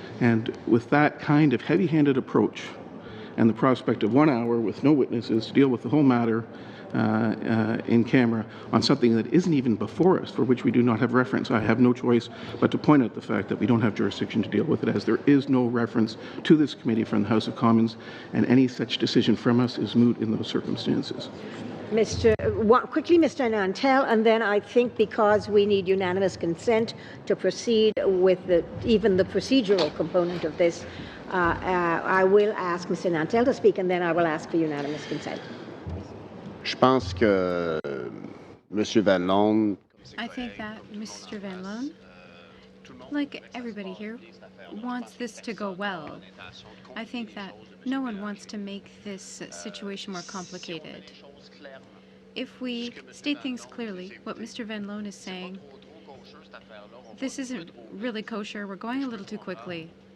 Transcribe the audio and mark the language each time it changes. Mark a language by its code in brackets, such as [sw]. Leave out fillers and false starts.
[en] And with that kind of heavy-handed approach and the prospect of 1 hour with no witnesses to deal with the whole matter in camera on something that isn't even before us, for which we do not have reference, I have no choice but to point out the fact that we don't have jurisdiction to deal with it, as there is no reference to this committee from the House of Commons, and any such decision from us is moot in those circumstances. Quickly, Mr. Nantel, and then I think because we need unanimous consent to proceed with even the procedural component of this, I will ask Mr. Nantel to speak, and then I will ask for unanimous consent. [fr] Je pense que Monsieur Van Loan. [en] I think that Mr. Van Loan, like everybody here, wants this to go well. I think that no one wants to make this situation more complicated. If we state things clearly, what Mr. Van Loan is saying, this isn't really kosher, we're going a little too quickly.